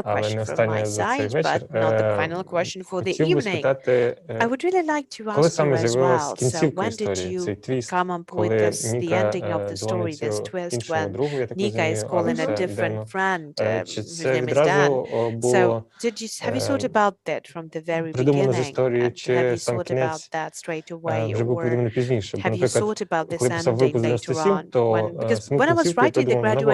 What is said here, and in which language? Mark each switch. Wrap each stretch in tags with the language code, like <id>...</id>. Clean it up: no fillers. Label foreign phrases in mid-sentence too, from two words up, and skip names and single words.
<uk>Але</uk> <en>question</en> <uk>не</uk> <en>from</en> <uk>останнє</uk> <en>my</en> <uk>за цей</uk> <en>side,</en> <uk>вечір.</uk> <en>but not the final question for the</en> <uk>Хотів би</uk> <en>evening.</en> <uk>спитати,</uk> <en>I would really like to</en> <uk>коли</uk> <en>ask you</en> <uk>саме</uk> <en>as</en> <uk>з'явилась</uk> <en>well. So</en> <uk>кінцівка</uk> <en>when did</en> <uk>історії, цей</uk> <en>you</en> <uk>твіст,</uk> <en>come up with</en> <uk>коли</uk> <en>this, the</en> <uk>Ніка</uk> <en>ending of the story,</en> <uk>дзвонить</uk> <en>this twist</en> <uk>іншому</uk> <en>when</en> <uk>другу, я так</uk> <en>Nika is</en> <uk>розумію,</uk> <en>calling a</en> <uk>Алекса</uk> <en>different</en> <uk>Дену.</uk> <en>friend</en> <uk>Чи</uk> <en>whose</en> <uk>це</uk> <en>name is Dan?</en> <uk>відразу</uk> <en>So</en> <uk>було</uk> <en>have you thought about that from the very</en> <uk>придумано з</uk> <en>beginning?</en> <uk>історії,</uk> <en>And have</en> <uk>чи</uk> <en>you</en> <uk>сам</uk> <en>thought about</en> <uk>кінець</uk> <en>that straight away,</en> <uk>вже був</uk> <en>or</en> <uk>придуманий пізніше? Бо,</uk> <en>have you</en> <uk>наприклад,</uk> <en>thought about this</en> <uk>коли писав</uk> <en>ending</en> <uk>«Випуск</uk> <en>later</en> <uk>97»,</uk> <en>on?</en> <uk>то</uk> <en>Because</en> <uk>саму</uk> <en>when I was</en> <uk>кінцівку я</uk> <en>writing the</en> <uk>придумав</uk>